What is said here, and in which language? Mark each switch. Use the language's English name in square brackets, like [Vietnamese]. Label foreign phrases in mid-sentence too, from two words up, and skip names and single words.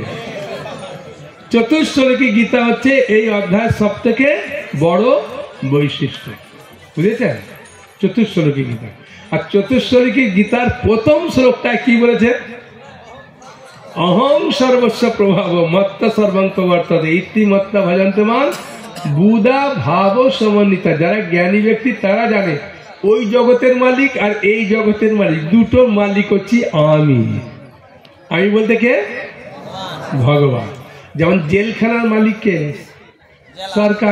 [Bangla] চতুশ্লোকী গীতা হচ্ছে এই অধ্যায়ের সব থেকে বড় বৈশিষ্ট্য, বুঝেছেন? চতুশ্লোকী গীতা। আর চতুশ্লোকী গীতার প্রথম শ্লোকটায় কি বলেছে? [Sanskrit] অহং সর্বস্ব প্রভাব মত্ত সর্বং প্রবর্ততে ইতি মত্ত ভজন্তে মান বুধা ভাব সমন্বিতা। [Bangla] যারা জ্ঞানী ব্যক্তি তারা জানে ওই জগতের মালিক আর এই জগতের মালিক, দুটো মালিক হচ্ছি আমি। আমি বলতে কে? ভগবান। যেমন জেলখানার মালিক কে? সরকার।